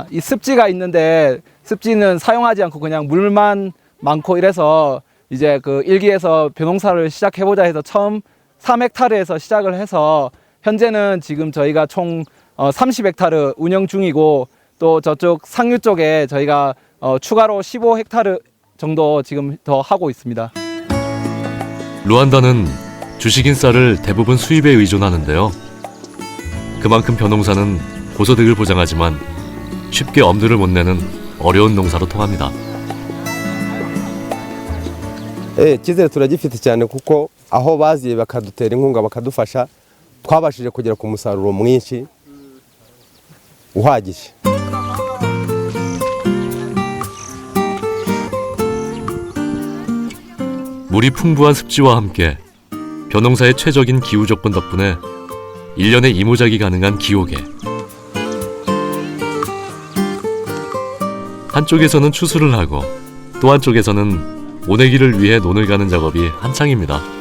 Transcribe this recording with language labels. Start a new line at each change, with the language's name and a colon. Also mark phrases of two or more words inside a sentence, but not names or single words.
Korean: 이 습지가 있는데 습지는 사용하지 않고 그냥 물만 많고 이래서 이제 그 1기에서 벼농사를 시작해보자 해서 처음 3헥타르에서 시작을 해서 현재는 지금 저희가 총 30헥타르 운영 중이고 또 저쪽 상류 쪽에 저희가 추가로 15헥타르 정도 지금 더 하고 있습니다. 루안다는 주식인 쌀을 대부분 수입에 의존하는데요. 그만큼 벼농사는 고소득을 보장하지만 쉽게 엄두를 못 내는 어려운 농사로 통합니다.
Kinyarwanda: icyizere turagifite cyane kuko aho baziye bakadutera inkunga bakadufasha twabashije kugera ku musaruro mwinshi uhagije.
Korean: 물이 풍부한 습지와 함께 벼농사의 최적인 기후 조건 덕분에 1년에 이모작이 가능한 기옥에. 한쪽에서는 추수를 하고 또 한쪽에서는 모내기를 위해 논을 가는 작업이 한창입니다.